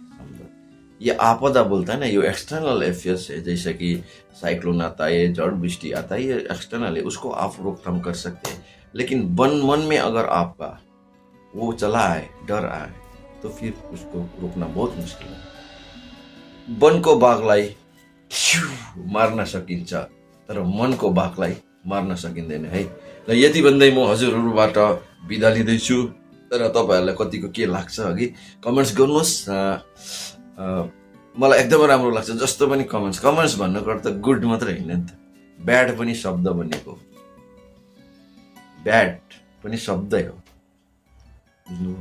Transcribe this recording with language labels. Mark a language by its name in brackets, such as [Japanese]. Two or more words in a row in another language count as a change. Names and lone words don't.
[Hindi] ये आपदा बोलता है ना, ये [English] external affairs [Hindi] है, जैसे कि साइक्लोन आता है, जड़ वृष्टि आता है, ये एक्सटर्नल है, उसको आप रोकथाम कर सकते हैं। लेकिन मन में अगर आपका वो चला है, डर आए, तो फिर उसको रोकना बहुत मुश्किल है। [Nepali] वनको बाघलाई मार्न सकिन्छ, तर मनको बाघलाई मार्न सकिँदैन है। र यति भन्दै म हजुरहरूबाट बिदा लिँदैछु। तर तपाईँहरूलाई कतिको के लाग्छ अघि कमेन्ट्स गर्नुहोस्। मलाई एकदमै राम्रो लाग्छ जस्तो पनि कमेन्ट्स भन्नुको अर्थ गुड मात्रै होइन नि त, ब्याड पनि शब्द बनेको, ब्याड पनि शब्दै हो, बुझ्नुभयो।